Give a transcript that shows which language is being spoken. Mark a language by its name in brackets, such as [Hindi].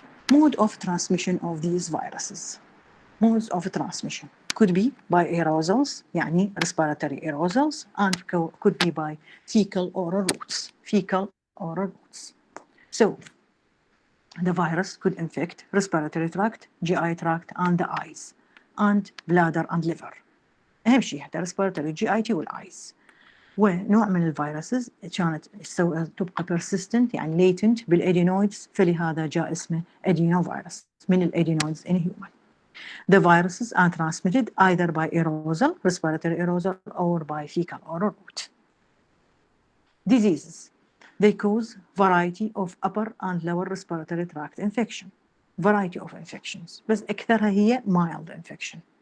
[English] Mode of transmission of these viruses. Modes of transmission could be by aerosols، يعني respiratory aerosols، and could be by fecal oral routes. Fecal oral routes. So the virus could infect respiratory tract, GI tract, and the eyes, and bladder and liver. [Arabic] أهم شيء حتى respiratory GIT والeyes. ونوع من الفيروسز كانت تبقى persistent يعني latent بالادينويدز، فلهذا جاء اسمه adenovirus من الادينويدز [English] in human. The viruses are transmitted either by aerosol, respiratory aerosol, or by fecal oral route. Diseases. They cause variety of upper and lower respiratory tract infection. Variety of infections، [Arabic] بس أكثرها هي [English] mild infection.